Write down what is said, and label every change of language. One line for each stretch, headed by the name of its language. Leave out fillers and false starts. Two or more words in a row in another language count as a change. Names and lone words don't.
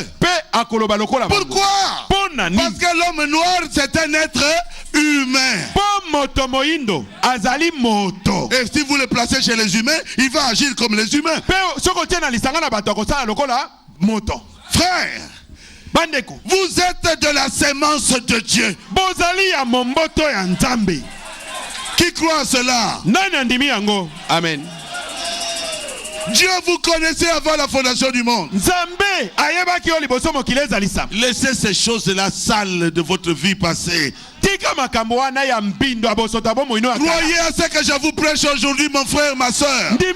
Lingala: Pe akoloba lokola bango.
French: Pourquoi?
Lingala: Pona
French: Parce
Lingala: nini?
French: que l'homme noir, c'est un être humain.
Lingala: Po moto moindo azali moto.
French: Et si vous le placez chez les humains, il va agir comme les humains.
Lingala: Pe soko tie na lisanga na bato akosala lokola moto.
French: Frère,
Lingala: Bandeko,
French: vous êtes de la sémence de Dieu.
Lingala: bozali ya momboto ya Nzambe.
French: Qui croit à cela?
Lingala: Nani andimi yango? Amen.
French: Dieu vous connaissait avant la fondation du monde. Laissez ces choses-là sales de votre vie passée. Croyez à ce que je vous prêche aujourd'hui, mon frère, ma soeur.